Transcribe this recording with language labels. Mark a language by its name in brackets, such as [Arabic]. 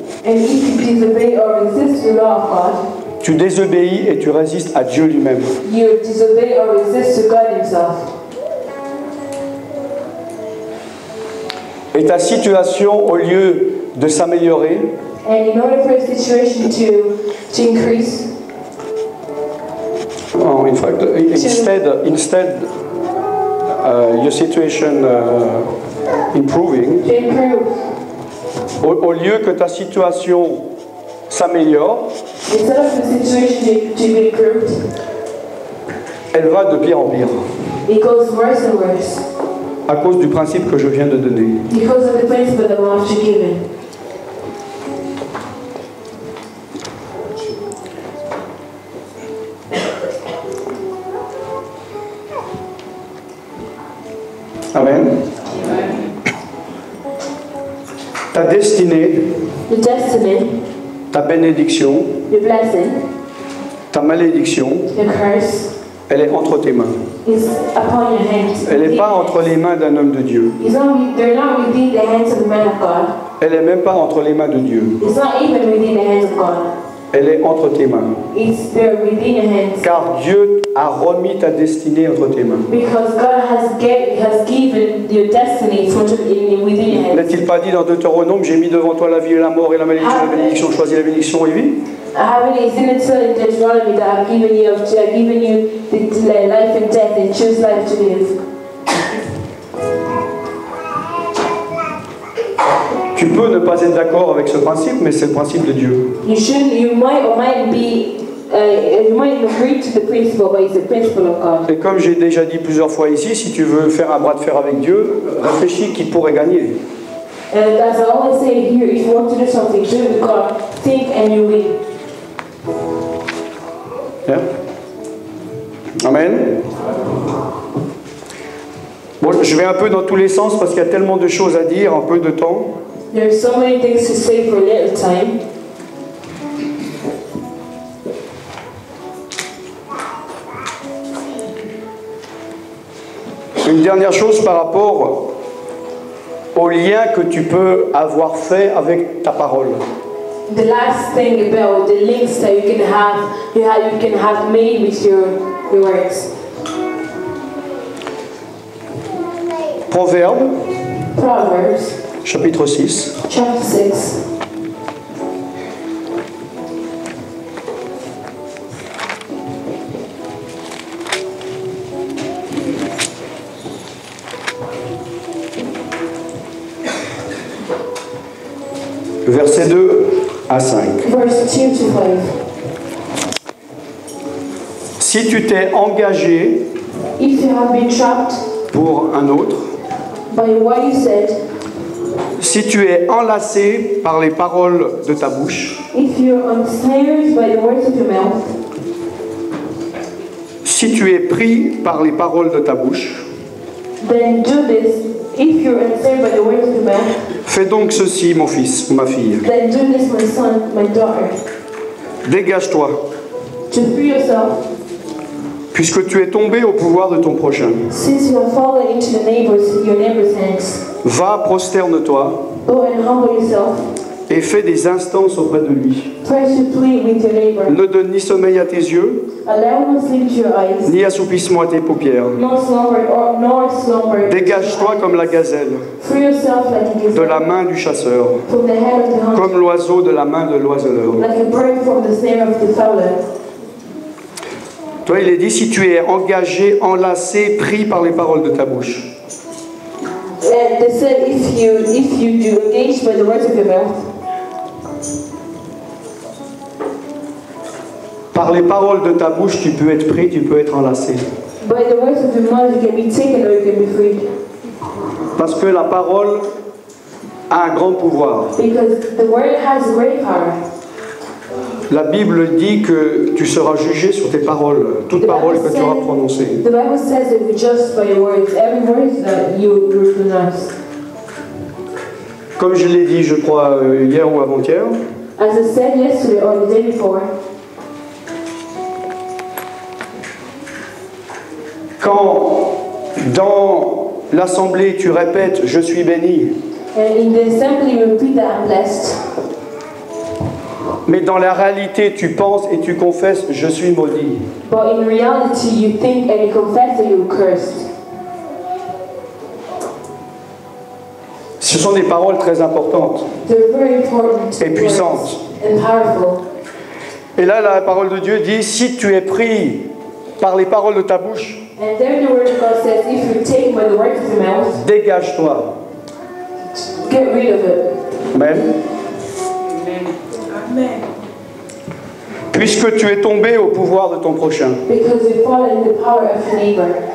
[English] And if you disobey or resist the law of God, [French] tu désobéis et tu résistes à Dieu lui-même. [English] you disobey or resist to God Himself. [French] Et ta situation, au lieu de s'améliorer, [English] And in order for a situation to increase, in fact, instead your situation improving, to improve, [French] au lieu que ta situation s'améliore, [English] instead of the situation to be improved, [French] elle va de pire en pire. [English] it goes worse and worse [French] À cause du principe que je viens de donner. [English] because of the principle that I'm after giving. Amen. [French] Ta destinée, [English] The destiny, [French] ta bénédiction, [English] the blessing, [French] ta malédiction, [English] the curse [French] elle est entre tes mains. [English] is upon your hands. [French] Elle n'est pas entre les mains d'un homme de Dieu. [English] They're not within the hands of the man of God. [French] Elle n'est même pas entre les mains de Dieu. [English] It's not even within the hands of God. [French] Elle est entre tes mains. [English] They're within your hands. [French] Car Dieu a remis ta destinée entre tes mains. [English] Because God has given your destiny within your hands. [French] N'a-t-il pas dit dans Deutéronome, j'ai mis devant toi la vie et la mort et la malédiction et la bénédiction, choisis la bénédiction et vis? [English] Isn't it so in Deuteronomy that I've given you the life and death and choose life to live? [French] Tu peux ne pas être d'accord avec ce principe, mais c'est le principe de Dieu. [English] You might or might be, you might agree to the principle, but it's the principle of God. [French] Et comme j'ai déjà dit plusieurs fois ici, si tu veux faire un bras de fer avec Dieu, réfléchis qui pourrait gagner. [English] And as I always say here, if you want to do something, do it with God. Think and you will. Yeah. Amen. [French] Bon, je vais un peu dans tous les sens parce qu'il y a tellement de choses à dire, un peu de temps. [English] There's so many things to say for a little time. [French] Une dernière chose par rapport au lien que tu peux avoir fait avec ta parole. [English] The last thing about the links that you can have made with your words. Proverbs, [French] chapitre 6. [English] chapter 6. [French] Versets 2 à 5. [English] Verse 2 to 5. [French] Si tu t'es engagé [English] If you have been trapped [French] pour un autre, [English] by what you said, [French] si tu es enlacé par les paroles de ta bouche, [English] if you're ensnared by the words of your mouth, [French] si tu es pris par les paroles de ta bouche, [English] then do this. If you're ensnared by the words of your mouth, [French] fais donc ceci, mon fils ou ma fille. [English] then do this, my son, my daughter. [French] Dégage-toi, [English] To free yourself, [French] puisque tu es tombé au pouvoir de ton prochain. [English] since you have fallen into your neighbor's hands. [French] Va, prosterne-toi [English] Go and humble yourself. [French] et fais des instances auprès de lui. [English] Press to plead with your neighbor. [French] Ne donne ni sommeil à tes yeux, [English] Allow no sleep to your eyes, [French] ni assoupissement à tes paupières. [English] nor slumber. [French] Dégage-toi comme la gazelle [English] Free yourself like a [French] de [English] gazelle [French] la main du chasseur, [English] from the hand of the hunter, [French] comme l'oiseau de la main de l'oiseleur. [English] like a bird from the snare of the fowler. [French] Toi, il est dit, si tu es engagé, enlacé, pris par les paroles de ta bouche. [English] And they said, if you do engage by the words of your mouth, [French] Par les paroles de ta bouche, tu peux être pris, tu peux être enlacé. [English] by the words of your mouth, you can be taken or you can be freed. [French] Parce que la parole a un grand pouvoir. [English] Because the word has great power. [French] La Bible dit que tu seras jugé sur tes paroles, toute parole que tu auras prononcée. [English] The Bible says that we judge by your words, every word that you pronounce. [French] Comme je l'ai dit, je crois, hier ou avant-hier, [English] As I said yesterday or the day before, [French] quand dans l'assemblée tu répètes « je suis béni », [English] and in the assembly you repeat that I'm blessed, [French] mais dans la réalité tu penses et tu confesses « je suis maudit », [English] but in reality you think and you confess that you're cursed. [French] ce sont des paroles très importantes [English] They're very important [French] et puissantes. [English] and powerful. [French] Et là, la parole de Dieu dit « si tu es pris par les paroles de ta bouche, [English] And there the word of God says, if you're taken by the words of your mouth, [French] dégage-toi ». [English] get rid of it. Amen. Amen. [French] Puisque tu es tombé au pouvoir de ton prochain. [English] Because you fall in the power of your neighbor.